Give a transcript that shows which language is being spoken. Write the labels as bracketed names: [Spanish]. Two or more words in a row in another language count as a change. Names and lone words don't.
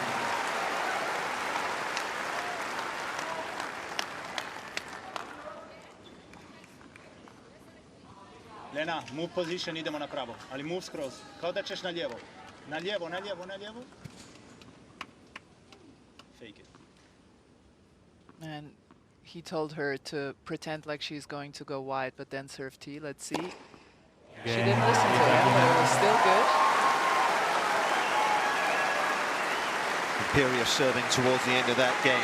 [English] Lena, move position, [Croatian] idemo na pravo, ali move skroz, kao da ćeš na lijevo. Na lijevo, na lijevo, na lijevo. [English] Fake it. And he told her to pretend like she's going to go wide, but then serve T. Let's see. She didn't listen to him, but it was still good. Imperious serving towards the end of that game.